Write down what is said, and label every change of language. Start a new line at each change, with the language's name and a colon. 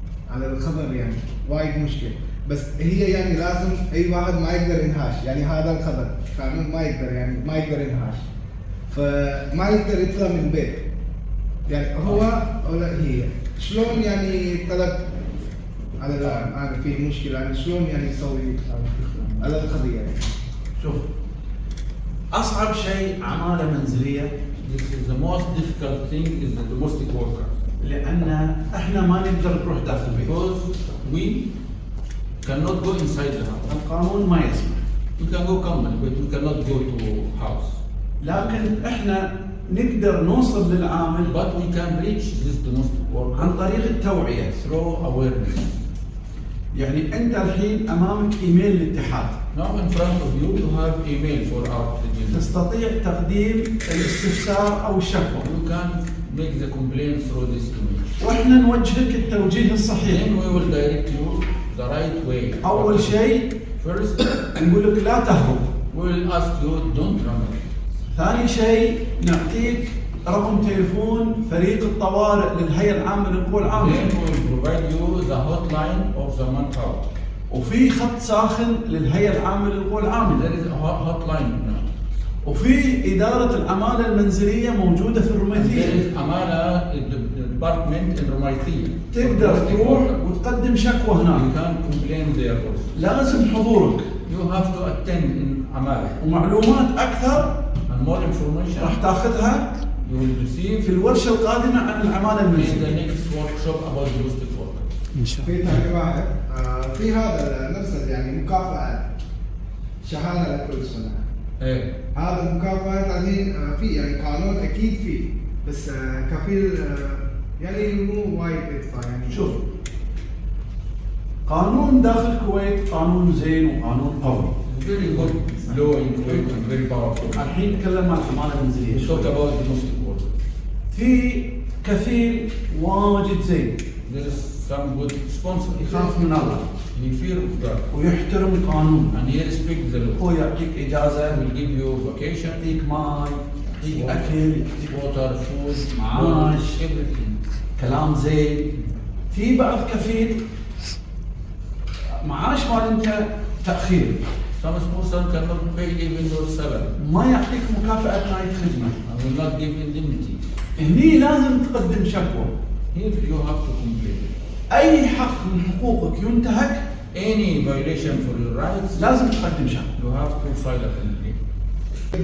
Arabic: على الخبر يعني وايد مشكل، بس هي يعني لازم أي واحد ما يقدر ينهاش، يعني هذا الخبر قانون ما يقدر يعني ما يقدر ينهاش، فما يقدر يطلع من البيت، يعني هو ولا هي شلون يعني طلب على أنا في مشكلة يعني شلون يعني يسوي على القضية يعني. شوف، أصعب شيء عمالة منزلية.
English: This is the most difficult thing is the domestic worker.
Arabic: لأن إحنا ما نقدر نروح داخل البيت.
English: Because we cannot go inside the house.
Arabic: القانون ما يسمح.
English: You can go company, but you cannot go to house.
Arabic: لكن إحنا نقدر نوصل للعامل
English: But we can reach this domestic worker
Arabic: عن طريق التوعية.
English: through awareness.
Arabic: يعني أنت الحين أمامك إيميل الاتحاد.
English: Now in front of you, you have email for our tribunal.
Arabic: تستطيع تقديم الاستفسار أو الشكوى.
English: You can make the complaint through this email.
Arabic: وإحنا نوجهك التوجيه الصحيح.
English: Then we will direct you the right way.
Arabic: أول شيء
English: First,
Arabic: نقول لك لا تهرب.
English: we will ask you don't run away.
Arabic: ثاني شيء نعطيك رقم تليفون فريق الطوارئ للهيئة العامة للقوى العاملة.
English: Then we will provide you the hotline of the manpower.
Arabic: وفي خط ساخن للهيئة العامة للقوى العاملة.
English: There is a hotline now.
Arabic: وفي إدارة العمالة المنزلية موجودة في
English: There
Arabic: الرميثية.
English: is Amala department in Rumaithiya.
Arabic: تقدر تروح وتقدم شكوى هناك.
English: You can complain there also.
Arabic: لازم حضورك.
English: You have to attend in Amala.
Arabic: ومعلومات أكثر
English: And more information
Arabic: راح تاخذها
English: you will receive
Arabic: في الورشة القادمة عن العمالة
English: in the
Arabic: المنزلية.
English: next workshop about domestic work.
Arabic: في ثاني واحد في هذا نفس يعني مكافأة شهادة لكل سنة. إيه. هذا المكافآت الحين في يعني قانون أكيد فيه، بس كفيل يعني مو وايد يدفع يعني. شوف، قانون داخل الكويت قانون زين وقانون قوي.
English: Very good law in Kuwait and very powerful.
Arabic: الحين نتكلم عن العمالة المنزلية.
English: We talk about domestic work.
Arabic: في كفيل واجد زين.
English: There is some good sponsor.
Arabic: يخاف من الله.
English: He fear of God.
Arabic: ويحترم القانون.
English: And he respect the law.
Arabic: هو يعطيك إجازة.
English: Will give you vacation.
Arabic: يعطيك ماي. يعطيك أكل. يعطيك
English: Water, food,
Arabic: معاش.
English: everything.
Arabic: كلام زين. في بعض كفيل معاش مال أنت تأخير.
English: Some sponsor cannot pay even your salary.
Arabic: ما يعطيك مكافأة نهاية خدمة.
English: And will not give indemnity.
Arabic: هني لازم تقدم شكوى.
English: Here you have to complain.
Arabic: أي حق من حقوقك ينتهك
English: Any violation for your rights,
Arabic: لازم تقدم شكوى.
English: you have to file a complaint.